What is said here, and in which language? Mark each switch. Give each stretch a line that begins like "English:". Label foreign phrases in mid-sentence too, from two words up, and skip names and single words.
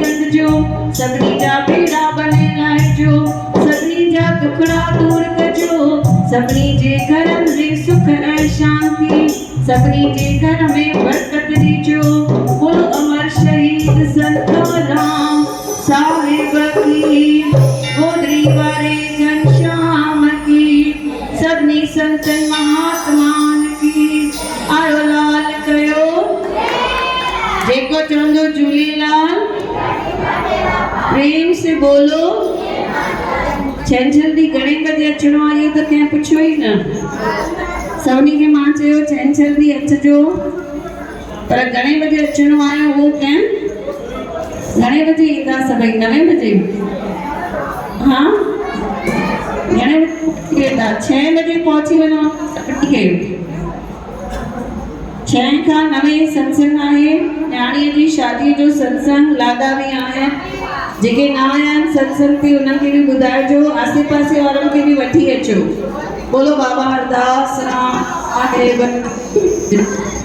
Sindhi: गंढिजो सभिनी जा बेड़ा बने लाहिजो सभिनी जा दुखड़ा दूर कजो सभिनी जे घरनि में सुख ऐं शांती सभिनी जे घर में बरकत ॾिजो बोलो अमर शहीद संत कंवरराम साहिब की गोदरी वारे घनश्याम की सभिनी संतन महात्मान की आयो लाल कयो जेको चवंदो झूलेलाल
Hindi: प्रेम से बोलो
Sindhi: छंछर दी घणे बजे अचणो आहे इहो त कंहिं पुछियो ई न सभिनी खे मां चयो छंछर दी अचिजो पर घणे बजे अचणो आहे उहो कंहिं घणे बजे ईंदा सभई 9 बजे हाँ घणे बजे ईंदा 6 बजे पहुची वञो
Hindi: ठीक है
Sindhi: 6 खां 9 सत्संग आहे न्याणीअ जी शादीअ जो सत्संग लाॾा बि आहिनि जेके न आया आहिनि सत्संग ते उन्हनि खे बि ॿुधाइजो आसे पासे वारनि खे बि वठी अचो बोलो बाबा हरदास राम आहे